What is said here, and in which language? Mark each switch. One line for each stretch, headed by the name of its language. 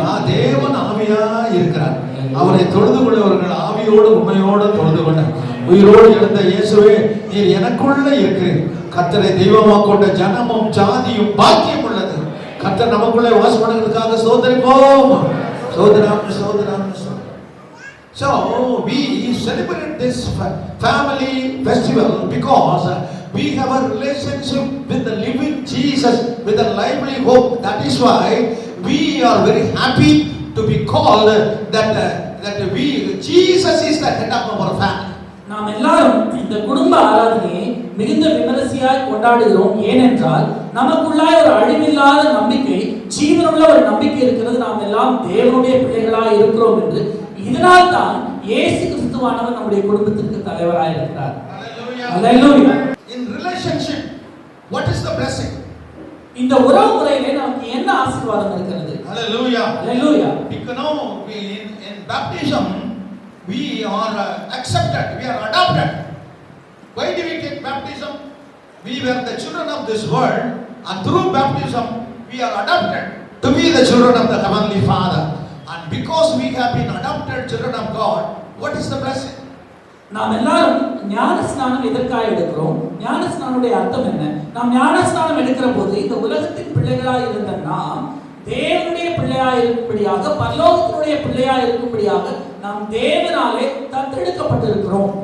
Tamil: தேவன் ஆவியா இருக்கிறார். அவரை தொழுது கொண்டவர்கள் ஆவியோடு உண்மையோடு தொழுது கொண்ட உயிரோடு எழுந்த இயேசுவே நீர் எனக்குள்ள இருக்கிறீர். கர்த்தரை தெய்வமா கொண்ட ஜனமும் ஜாதியும் பாக்கியம் உள்ளது. கர்த்தர் நமக்குள்ளே வாசம் பண்ணுவதற்காக சோதரிப்போம். சோதராம்.
English: So we celebrate this family festival because we have a relationship with the living Jesus, with a lively hope. That is why we are very happy to be called that Jesus is the head of our family.
Tamil: நாம் எல்லாரும் இந்த குடும்ப ஆராதனையை மிகுந்த விமரிசையாய் கொண்டாடுகிறோம். ஏனென்றால் நமக்குள்ளாய் ஒரு அழிவில்லாத நம்பிக்கை, ஜீவனுள்ள ஒரு நம்பிக்கை இருக்கிறது. நாம் எல்லாம் தேவனுடைய பிள்ளைகளாய் இருக்கிறோம் என்று. இதனால் தான் இயேசு கிறிஸ்துவானவர் நம்முடைய குடும்பத்திற்கு தலைவராய் இருக்கிறார்.
English: Hallelujah. In relationship, what is the blessing?
Tamil: இந்த உறவு முறையிலே நமக்கு என்ன ஆசீர்வாதம் இருக்கிறது?
English: Hallelujah. Hallelujah. Because now in baptism we are accepted, we are adopted. Why do we take baptism? We were the children of this world, and through baptism we are adopted to be the children of the Heavenly Father. And because we have been adopted children of God, what is the blessing?
Tamil: நாம் எல்லாரும் ஞான ஸ்நானம் எதற்காக எடுக்கிறோம்? ஞான ஸ்நானனுடைய அர்த்தம் என்ன? நாம் ஞான ஸ்நானம் எடுக்கிற போது இந்த உலகத்தின் பிள்ளைகளாய் இருந்த நாம் தேவனுடைய பிள்ளையாய் இருக்கும்படியாக, பரலோகத்தினுடைய பிள்ளையாய் இருக்கும்படியாக நாம் தேவனாலே தத்தெடுக்கப்பட்டிருக்கிறோம்.